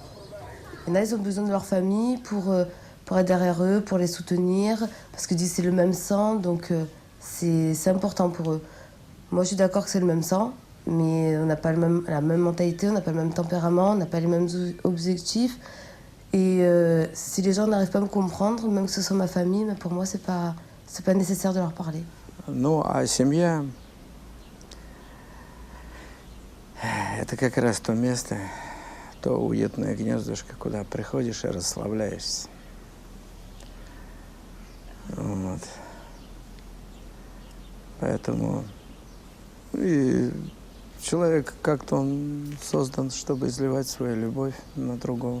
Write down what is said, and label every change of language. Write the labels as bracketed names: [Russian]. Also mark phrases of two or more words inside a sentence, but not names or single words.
[French] Il y en a, ils ont besoin de leur famille pour être derrière eux, pour les soutenir, parce que c'est le même sang, donc c'est important pour eux. Moi, je suis d'accord que c'est le même sang, mais on n'a pas la même mentalité, on n'a pas le même tempérament, on n'a pas les mêmes objectifs. Et si les gens n'arrivent pas à me comprendre, même que ce soit ma famille, mais pour moi, c'est pas nécessaire de leur parler. [Russian] Ну, а семья – это как раз то место, то уютное гнездышко, куда приходишь и расслабляешься. Вот. Поэтому и человек как-то он создан, чтобы изливать свою любовь на другого.